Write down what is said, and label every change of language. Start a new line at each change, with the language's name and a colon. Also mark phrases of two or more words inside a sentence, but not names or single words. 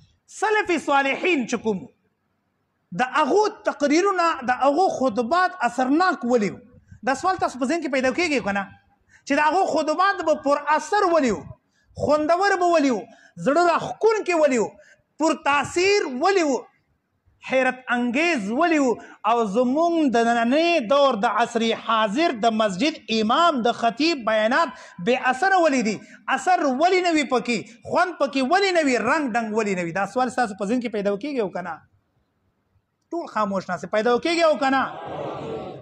Pashto: سلف صالحین چې کوم د هغو تقریرونه د هغو خطبات اثرناک ولیو. دا سوال تاسو په ذهن کې پیدا کېږي که نه چې د هغو خطبات به پر اثر ولیو، خوندور به ولیو، زړه راښکونکي ولیو، پر تاثیر ولیو، حیرت انگیز ولیو. او زمونږ د نننی دور د عصري حاضر د مسجد امام د خطیب بیانات بې اثره ولی دي. اثر ولی نه وي پکې، خوند پکې ولی نه وي، رنګ ډنګ ولی نه وي. دا سوال ستاسو په ذهن کې پیدا کېږي او که نه؟ ټول خاموش ناست پیدا کېږي او که نه؟